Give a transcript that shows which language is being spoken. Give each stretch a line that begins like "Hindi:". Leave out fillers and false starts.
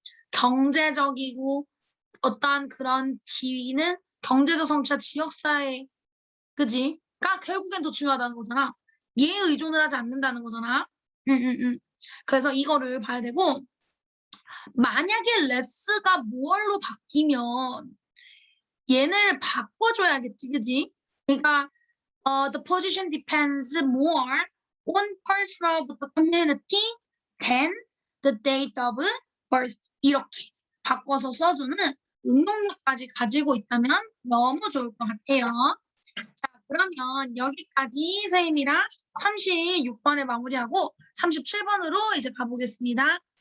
Korean: 경제적이고 어떠한 그런 지위는 경제적 성취와 지역사회, 그지? 가 결국엔 더 중요하다는 거잖아. 얘에 의존을 하지 않는다는 거잖아. 그래서 이거를 봐야 되고 만약에 레스가 뭘로 바뀌면 얘를 바꿔줘야겠지, 그지? 그러니까
English: the position depends more on personal부터 community than the date of birth.
Korean: 이렇게 바꿔서 써주는 응용력까지 가지고 있다면 너무 좋을 것 같아요. 자, 그러면 여기까지 선생님이랑 36번에 마무리하고 37번으로 이제 가보겠습니다.